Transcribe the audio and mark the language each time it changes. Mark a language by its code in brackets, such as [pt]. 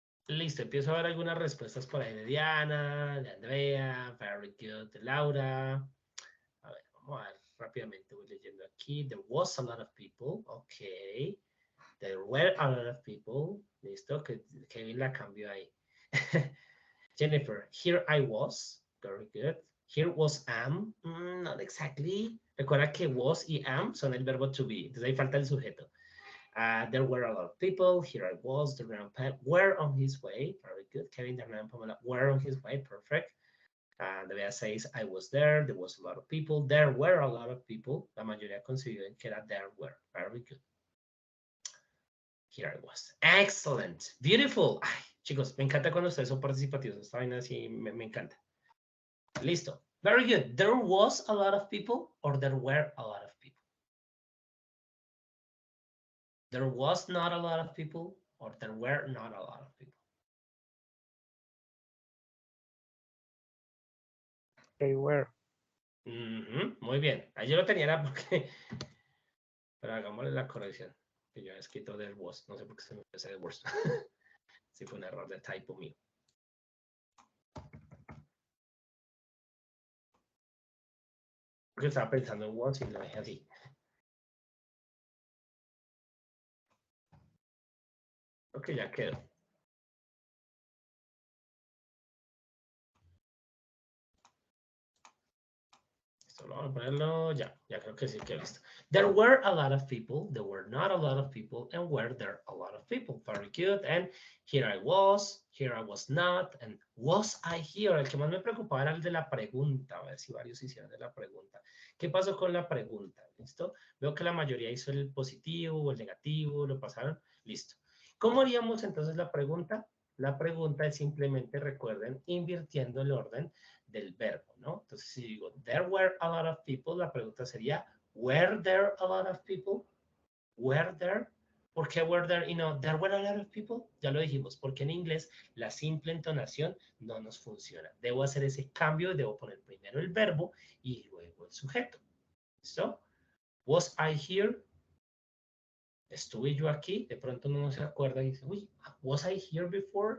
[es] Listo, empiezo a ver algunas respuestas por ahí de Diana, de Andrea, [en] very good, [es] de Laura. A ver, vamos a ver rápidamente, voy leyendo aquí. [en] There was a lot of people, ok. There were a lot of people. [es] Listo, que Kevin la cambió ahí. [en] Jennifer, here I was, very good. Here was am, not exactly. [es] Recuerda que was y am son el verbo to be, entonces ahí falta el sujeto. [en] There were a lot of people. Here I was. The grandpa were on his way. Very good. Kevin, the grandpa were on his way. Perfect. The Bea says, I was there. There was a lot of people. There were a lot of people. [es] La mayoría consideran que era there were. [en] Very good. Here I was. Excellent. Beautiful. [es] Ay, chicos, me encanta cuando ustedes son participativos. Esta vaina así me encanta. [en] Listo. Very good. There was a lot of people or there were a lot of people. There was not a lot of people or there were not a lot of people. They were. [es] Muy bien. Ahí yo lo tenía era porque... Pero hagámosle la corrección. Que yo he escrito there was. No sé por qué se me empezó there was. Sí fue un error de typo mío. Porque estaba pensando en was y lo dejé así. Ok, ya quedó. Esto lo vamos a ponerlo ya. Ya creo que sí quedó listo. [en] There were a lot of people. There were not a lot of people. And were there a lot of people. Very good. And here I was. Here I was not. And was I here? [es] El que más me preocupaba era el de la pregunta. A ver si varios hicieron de la pregunta. ¿Qué pasó con la pregunta? ¿Listo? Veo que la mayoría hizo el positivo o el negativo. Lo pasaron. Listo. ¿Cómo haríamos entonces la pregunta? La pregunta es simplemente, recuerden, invirtiendo el orden del verbo, ¿no? Entonces, si digo, [en] there were a lot of people, [es] la pregunta sería, [en] were there a lot of people? Were there? [es] ¿Por qué [en] were there y no, there were a lot of people? [es] Ya lo dijimos, porque en inglés la simple entonación no nos funciona. Debo hacer ese cambio, debo poner primero el verbo y luego el sujeto. ¿Listo? [en] Was I here? [es] Estuve yo aquí, de pronto uno no se acuerda y dice, uy, [en] was I here before?